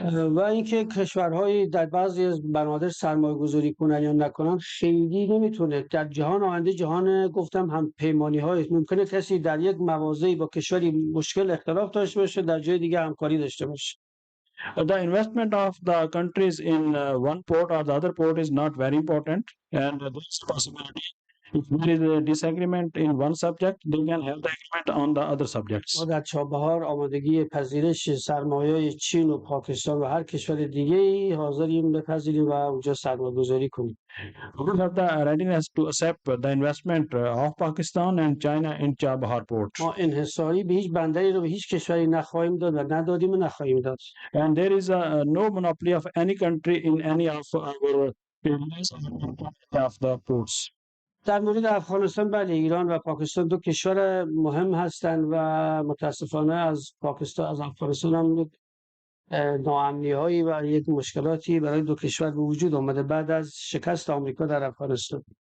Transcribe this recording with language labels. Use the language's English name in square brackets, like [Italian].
[Persian] و اینکه کشورهایی در بعضی از بنادر سرمایه گذاری کنن یا نکنن خیلی نمیتونه. در جهان آینده جهان گفتم هم پیمانی های ممکنه کسی در یک مواضعی با کشوری مشکل اختلاف داشته باشه در جای دیگه همکاری داشته باشه. [English] The investment of the countries in one port or the other port is not very important, and there's possibility if there is a disagreement in one subject, they can have the agreement on the other subjects. [Persian] ما در چابهار آمادگی پذیرش سرمایه‌های چین و پاکستان و هر کشور دیگه‌ای حاضریم بپذیریم و اونجا سرمایه‌گذاری کنیم. [English] We have the readiness to accept the investment of Pakistan and China in Chabahar port. [Persian] ما انحصاری به هیچ بندری رو به هیچ کشوری نخواهیم داد و ندادیم و نخواهیم داد. [English] And there is no monopoly of any country in any of our areas of the ports. [Persian] در مورد افغانستان بله ایران و پاکستان دو کشور مهم هستند و متاسفانه از پاکستان از افغانستان هم ناامنی‌هایی و یک مشکلاتی برای دو کشور به وجود آمده بعد از شکست آمریکا در افغانستان.